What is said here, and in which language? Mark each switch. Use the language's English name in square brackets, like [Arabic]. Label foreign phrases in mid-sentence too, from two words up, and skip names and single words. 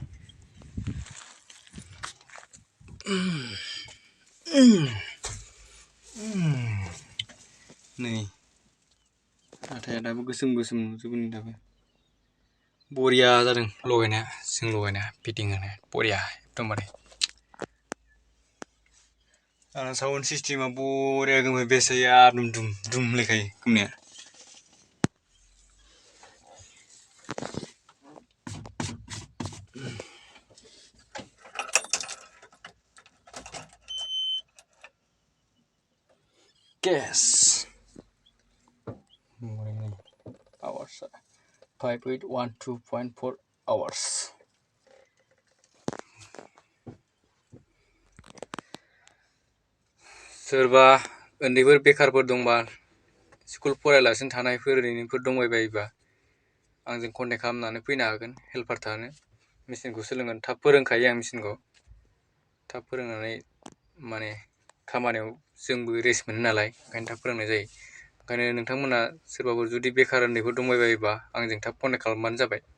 [Bodo] नै हाथाया दाबो गोसोम नुजोबो नै दाबो बरिया जादों लगायनाया जों लगायनाया फिटिं होनाया बरिया एकदमबारे आरो [English] sound system [Bodo] बरिया गोमो बेस जायो दुम दुम होनलायखायो गोमनाया [English] Guess. Hours. 5812.4 hours. [Bodo] सोरबा उन्दैफोर बेखारफोर दंबा स्कुल फरायालासिनो थानायफोर ओरैनोफोर दंबायबायोबा आंजों कन्टेक्ट खालामनानै फैनो हागोन हेल्पार थानो मेचिनखौ सोलोंगोन थाब फोरोंखायो आं मेचिनखौ थाब फोरोंनानै माने खामानियाव जोंबो रेस्ट मोनो नालाय ओंखायनो थाब फोरोंनाय जायो ओंखायनो नोंथांमोना सोरबाफोर जुदि बेखार उन्दैफोर दंबायबायोबा आंजों थाब कन्टेक्ट खालामबानो जाबाय